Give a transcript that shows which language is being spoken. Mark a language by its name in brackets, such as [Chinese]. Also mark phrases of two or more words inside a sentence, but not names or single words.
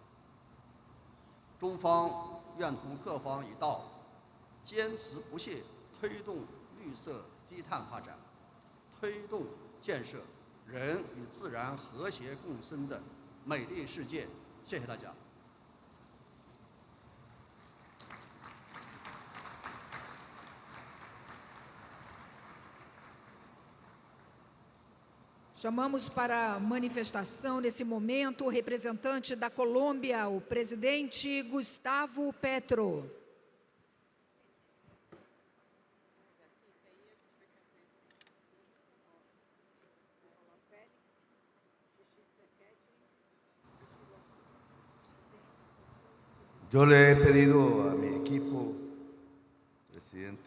[Chinese] 中方愿同各方一道，坚持不懈推动绿色低碳发展，推动建设人与自然和谐共生的美丽世界。谢谢大家。 [Portuguese] Chamamos para a manifestação, nesse momento, o representante da Colômbia, o presidente Gustavo Petro. [Spanish] Yo le he pedido a mi equipo, presidente